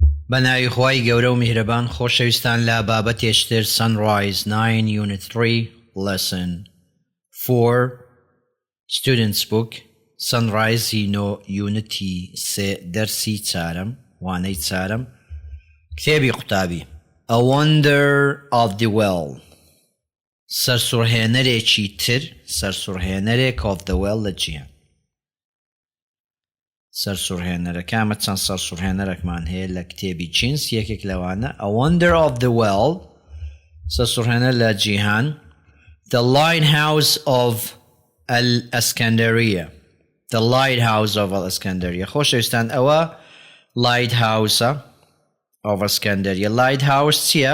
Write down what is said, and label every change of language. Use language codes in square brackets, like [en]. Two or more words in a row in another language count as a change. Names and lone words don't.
[ckb] بەناوی خوای گەورە و میهرەبان خۆشەویستان لە بابەتێشتر Sunrise 9 [en] Unit 3 Lesson 4 Students Book [ckb] Sunrise Unity 3 دەرسی چارەم وانەی چارەم کتێبی قوتابی [en] A Wonder of the Well [ckb] سەرسوڕهێنەرێکی تر سەرسوڕهێنەرێک [en] of the well [ckb] لە جیهان سەرسوڕهێنەرەکانمە چەند سەرسوڕهێنەرێکمان هەیە لە کتێبی جینس یەکێک لەوانە [en] A Wonder of the Well [ckb] سەرسوڕهێنەر لە جیهان The Lighthouse of Al-Iskandariya The Lighthouse of Al-Iskandariya خۆشەویستان ئەوە Lighthouse of Iskandariya Lighthouse چییە؟